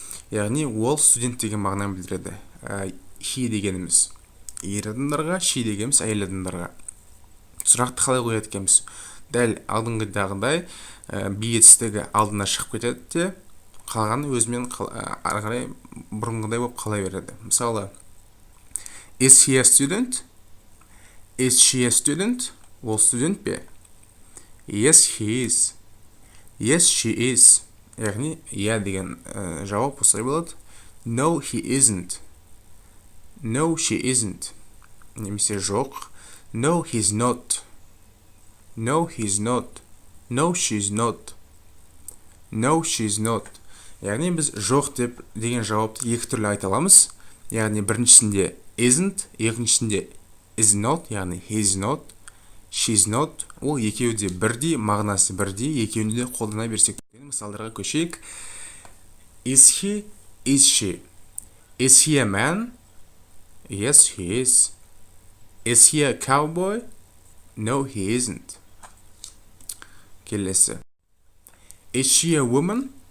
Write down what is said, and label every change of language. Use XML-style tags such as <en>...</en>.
<kk>Яғни ол студент деген мағынаны білдіреді. He дегеніміз ер адамдарға, she дегеніміз әйел адамдарға. Сұрақты қалай қояды екенбіз? Дәл алдыңғыдағыдай be етістігі алдына шығып кетеді де, қалғаны өзімен ары қарай бұрынғыдай болып қала береді.</kk> <en>Мысалы, Is he a student? Is she a student?</en> <kk>Ол студент бе?</kk> <en>Yes, he is. Yes, she is.</en> <kk>Яғни, иә деген жауап осылай болады.</kk> <en>No, he isn't. No, she isn't.</en> <kk>Немесе жоқ.</kk> <en>No, he's not. No, he's not. No, she's not. No, she's not.</en> <kk>Яғни біз жоқ деген жауапты екі түрлі айта аламыз. Яғни біріншісінде isn't, екіншісінде is not, яғни</kk> <en>he's not, she's not.</en> <kk>Ол екеуі де бірдей, мағынасы бірдей, екеуінде де қолдана берсек. Мысалдарға көшейік.</kk> <en>Is he? Is she? Is he a man? Yes, he is. Is he a cowboy? No, he isn't. Келесі. Is she a woman?</en>